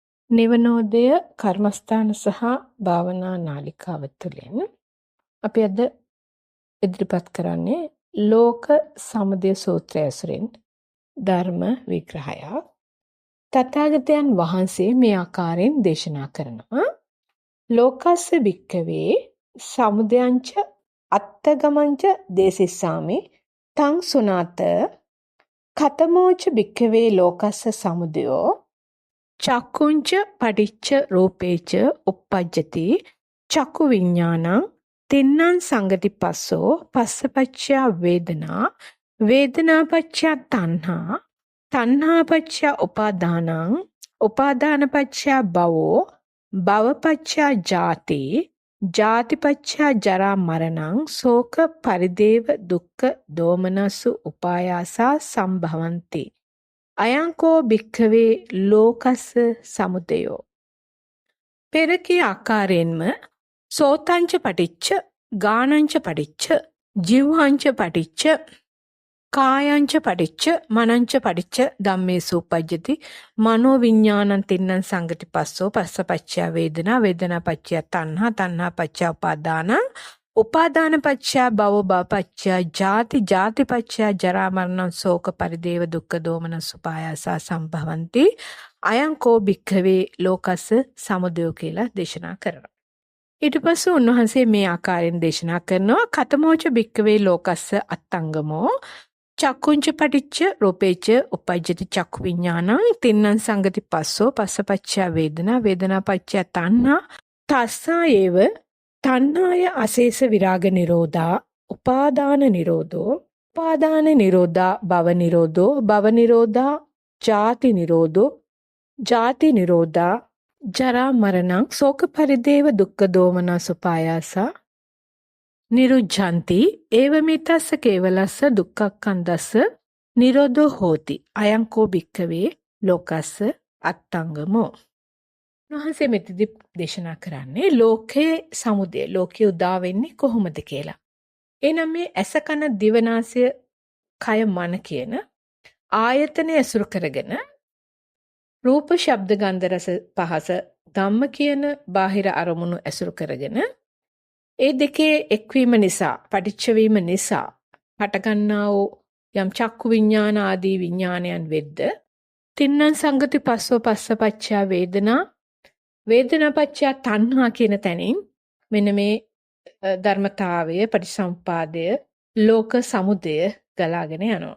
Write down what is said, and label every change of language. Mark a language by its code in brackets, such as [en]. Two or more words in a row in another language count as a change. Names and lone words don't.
[si] නිවනෝදය කර්මස්ථාන සහ භාවනා නාලිකාව තුළින් අපි අද ඉදිරිපත් කරන්නේ ලෝක සමුදය සූත්‍රය ඇසුරින් ධර්ම විග්‍රහයක්. තථාගතයන් වහන්සේ මේ ආකාරයෙන් දේශනා කරනවා. [pi] ලෝකස්ස භික්ඛවේ සමුදයංච අත්තගමංච දේසිස්සාමි තං සුනාත කතමෝච භික්ඛවේ ලෝකස්ස සමුදයෝ චක්කුංච පටිච්ච රූපේච uppajjati චක්කු විඥානං තින්නං සංගතිපස්සෝ පස්සපච්චය වේදනා වේදනාපච්චය තණ්හා තණ්හාපච්චය උපාදානං උපාදානපච්චය භවෝ භවපච්චය ජාති ජාතිපච්චය ජරා මරණං ශෝක පරිදේව දුක්ඛ දෝමනසු උපායාසා සම්භවಂತಿ අයංකෝ භික්ඛවේ ලෝකස්ස සමුදයෝ. [si] පෙර කී ආකාරයෙන්ම [pi] සෝතංච පටිච්ච ගානංච පටිච්ච ජීවංච පටිච්ච කායංච පටිච්ච මනංච පටිච්ච ධම්මේසු uppajjati මනෝ විඥානං තින්නං සංගතිපස්සෝ පස්සපච්චය වේදනා වේදනාපච්චය තණ්හා තණ්හාපච්චය උපාදානං උපාදානපච්චය භව භවපච්චය ජාති ජාතිපච්චය ජරා මරණං ශෝක පරිදේව දුක්ඛ දෝමනස් උපායාසා සම්භවಂತಿ අයංකෝ භික්ඛවේ ලෝකස්ස සමුදයෝ [si] කියලා දේශනා කරනවා. ඊට පස්සේ උන්වහන්සේ මේ ආකාරයෙන් දේශනා කරනවා. [pi] කතමෝච භික්ඛවේ ලෝකස්ස අත්තංගමෝ චක්කුංච පටිච්ච රූපේච uppajjati චක්කු විඥානං තින්නං සංගති පස්සෝ පස්සපච්චය වේදනා වේදනාපච්චය තණ්හා තස්සා ඒව තණ්හාය අශේෂ විරාග නිරෝධා උපාදාන නිරෝධෝ උපාදාන නිරෝධා භව නිරෝධෝ භව නිරෝධා ජාති නිරෝධෝ ජාති නිරෝධා ජරා මරණං ශෝක පරිදේව දුක්ඛ දෝමනස් උපායාසා නිරුද්ධಂತಿ ඒවමෙතස්ස කේවලස්ස දුක්ඛක්ඛන්දස්ස නිරෝධෝ හෝති අයංකෝ භික්ඛවේ ලෝකස්ස අත්තංගමෝ. [si] උන්වහන්සේ මෙතෙදි දේශනා කරන්නේ ලෝකයේ සමුදය ලෝකයේ උදා වෙන්නේ කොහොමද කියලා. එනම් මේ ඇස කන දිව නාසය කය මන කියන ආයතන ඇසුරු කරගෙන රූප ශබ්ද ගන්ධ රස පහස ධම්ම කියන බාහිර අරමුණු ඇසුරු කරගෙන ඒ දෙකේ එක්වීම නිසා පටිච්ච වීම නිසා හටගන්නා වූ යම් චක්කු විඥාන ආදී විඥානයන් වෙද්ද [pi] තින්නං සංගති පස්සෝ පස්සපච්චය වේදනා වේදනාපච්චය තණ්හා [si] කියන තැනින් මෙන්න මේ ධර්මතාවය පටිසම්පාදය ලෝක සමුදය ගලාගෙන යනවා.